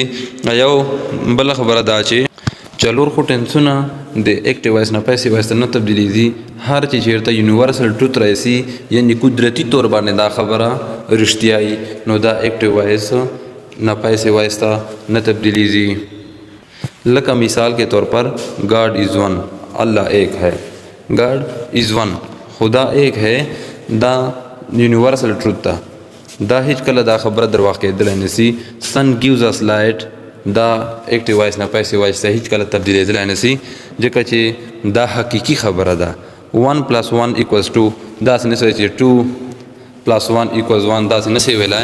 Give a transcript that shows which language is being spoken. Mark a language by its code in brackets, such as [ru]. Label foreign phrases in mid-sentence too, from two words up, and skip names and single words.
[ps] یو بله خبره دا چې څلور خو ټینسونه د [en] active voice [ps] نه [en] passive voice [ps] ته نه تبدیلیږي. هر چې چېرته [en] universal truth [ps] راشي یعنې قدرتي طور باندې دا خبره رښتیا وي نو دا [en] active voice [ps] نه [en] passive voice [ps] ته نه تبدیلیږي. [ur] لکه مثال کے طور پر [en] God is one, [ur] اللہ ایک ہے. [en] God is one, [ur] خدا ایک ہے، [ps] دا [en] universal truth [ps] ده. دا هیڅ کله دا خبره درواغ کېدلی نشي. [en] sun gives us light [ps] دا [en] active voice [ps] نه [en] passive voice [ps] ته هیڅ کله تبدیلېدلی نشي ځکه چې دا حقیقي خبره ده. 1 + 1 = 2 داسې نه شي چې 2 + 1 = 1 داسې نه شي ویلی.